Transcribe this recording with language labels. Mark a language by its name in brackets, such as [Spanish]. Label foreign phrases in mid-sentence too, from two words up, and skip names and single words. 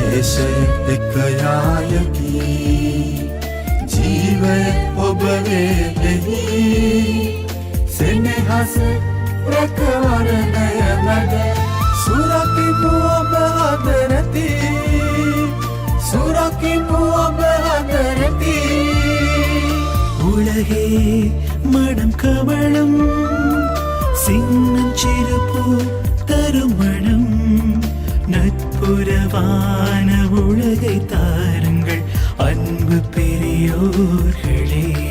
[Sinhala] දේශය එක යායකි ජීවය ඔබ වේෙහි සෙනෙහස රැකවරණය මැද සුරකිමු ඔබ හදරති සුරකිමු ඔබ හදරති [Tamil] உலகே மனம் கமழும் சின்னம் சிறுபூ தருமணம் நட்புறவான உலகை தாருங்கள் அன்பு பெரியோர்களே